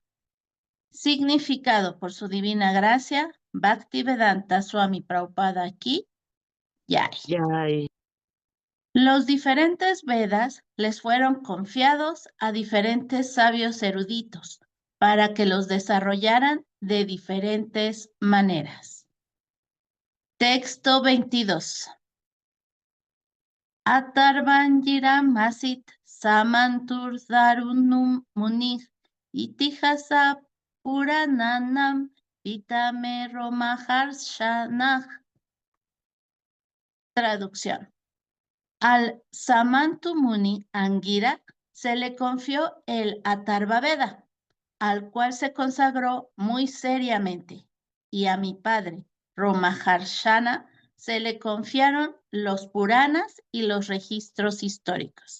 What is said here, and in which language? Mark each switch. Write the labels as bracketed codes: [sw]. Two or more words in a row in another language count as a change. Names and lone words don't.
[es] Significado por su divina gracia, Bhaktivedanta Swami Prabhupada aquí, Yay. Los diferentes Vedas les fueron confiados a diferentes sabios eruditos para que los desarrollaran de diferentes maneras. Texto 22. [sa] Atarvanjiram Masit Samantur Darunum Munir Itihasa Purananam Pitame Romaharshanah. [es] Traducción. Al Samantu Muni Angira se le confió el Atharva Veda, al cual se consagró muy seriamente, y a mi padre, Romaharshana, se le confiaron los Puranas y los registros históricos.